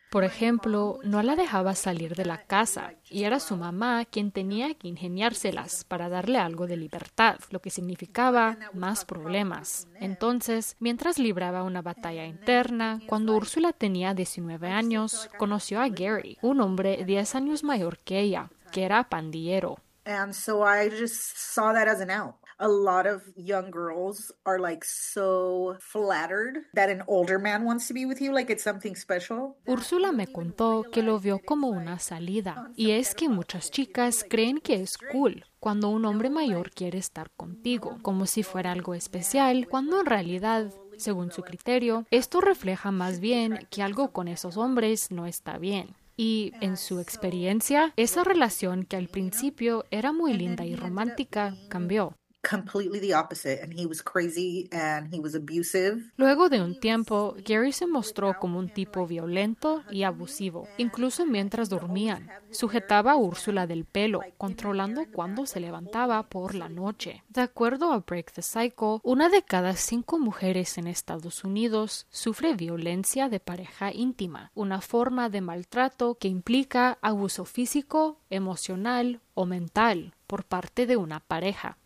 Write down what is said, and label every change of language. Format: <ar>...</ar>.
<es>Por ejemplo, no la dejaba salir de la casa y era su mamá quien tenía que ingeniárselas para darle algo de libertad, lo que significaba más problemas. Entonces, mientras libraba una batalla interna, cuando Úrsula tenía 19 años, conoció a Gary, un hombre 10 años mayor que ella, que era pandillero.</es> <en>And so I just saw that as an out. A lot of young girls are like so flattered that an older man wants to be with you, like it's something special.</en> <es>Úrsula me contó que lo vio como una salida, y es que muchas chicas creen que es cool cuando un hombre mayor quiere estar contigo, como si fuera algo especial, cuando en realidad, según su criterio, esto refleja más bien que algo con esos hombres no está bien. Y en su experiencia, esa relación que al principio era muy linda y romántica cambió.</es> <en>Completely the opposite, and he was crazy and he was abusive.</en> <es>Luego de un tiempo, Gary se mostró como un tipo violento y abusivo, incluso mientras dormían. Sujetaba a Úrsula del pelo, controlando cuándo se levantaba por la noche. De acuerdo a Break the Cycle, una de cada cinco mujeres en Estados Unidos sufre violencia de pareja íntima, una forma de maltrato que implica abuso físico, emocional o mental por parte de una pareja.</es>